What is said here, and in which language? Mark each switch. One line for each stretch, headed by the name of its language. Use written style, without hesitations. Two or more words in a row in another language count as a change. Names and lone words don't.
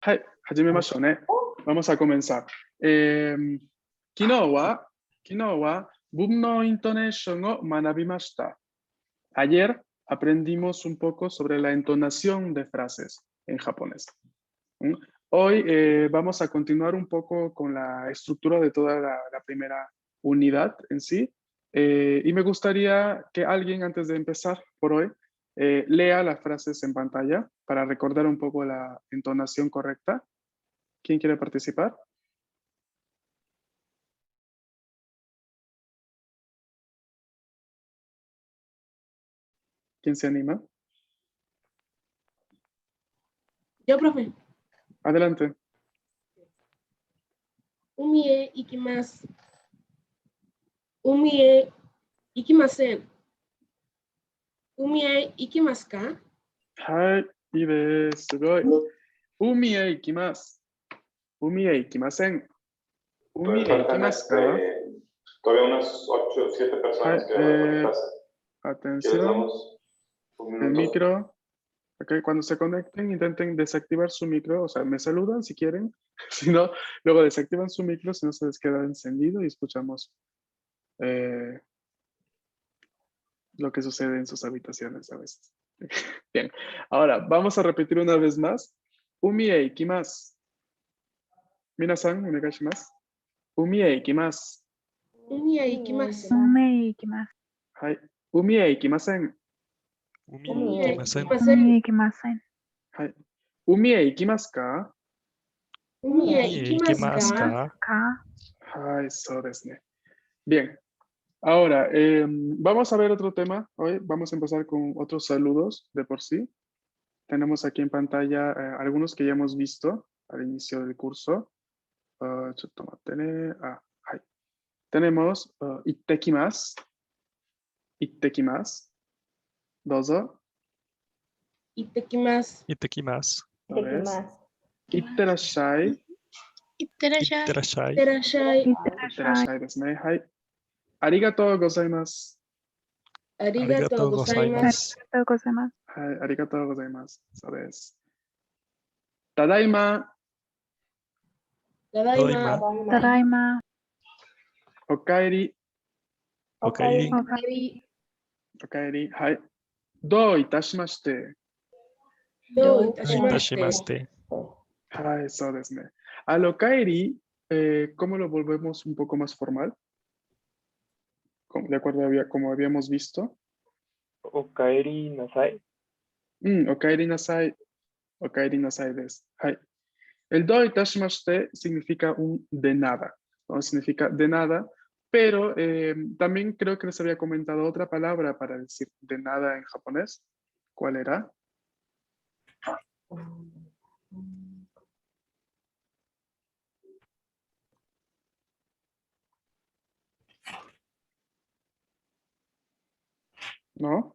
Japanese: はい、始めましょうね。
Spanish: Vamos a comenzar.
Japanese: 昨日は文のイントネーションを学びました。
Spanish: Ayer aprendimos un poco sobre la entonación de frases en japonés. Hoy vamos a continuar un poco con la estructura de toda la primera unidad en sí. Y me gustaría que alguien, antes de empezar por hoy, lea las frases en pantalla para recordar un poco la entonación correcta. ¿Quién quiere participar? ¿Quién se anima? Yo, profe. Adelante.
Japanese: 海へ行きます. 海へ行きません. 海へ行きますか? はい、いべ、すごい。海へ行きます. 海へ行きません. 海へ行きますか?
Spanish: Todavía unas 8 o 7 personas que van a clase. Atención. El micro. Okay, cuando se conecten, intenten desactivar su micro. O sea, me saludan si quieren. Si no, luego desactivan su micro, si no se les queda encendido y escuchamos lo que sucede en sus habitaciones a veces. Bien, ahora vamos a repetir una vez más.
Japanese: 海へ行きます。皆さん、お願いします. 海へ行きます. 海へ行きます. 海へ行きます. Hai. 海へ行きません. Umie ikimasen. ikimasen. 海へ行きません. はい。海へ行きますか? 海へ行きますか? Ka. はい、そうですね.
Spanish: Bien. Ahora, vamos a ver otro tema. Hoy vamos a empezar con otros saludos de por sí. Tenemos aquí en pantalla algunos que ya hemos visto al inicio del curso. Hai. Tenemos ittekimasu.
Japanese: Ittekimasu. Dozo. Itekimasu. Itakimasu.
Spanish: Otra vez.
Japanese: Itterashai. Itterashai. Iterashai. Terashai. いってらっしゃいですね。はい. ありがとうございます. ありがとうございます. ありがとうございます. はい、ありがとうございます. そうです。ただいま. Tadaima. Tadaima. Okaeri. Okaeri. Okaeri. おかえり。はい. どういたしまして. Dou Itashimashite. はい、そうですね.
Spanish: Al okaeri, ¿cómo lo volvemos un poco más formal? De acuerdo a como habíamos visto.
Japanese: おかえりなさい. おかえりなさい。おかえりなさいです. Hai.
Spanish: El
Japanese: どういたしまして
Spanish: significa un de nada. ¿No? Significa de nada, pero también creo que les había comentado otra palabra para decir de nada en japonés. ¿Cuál era? ¿No?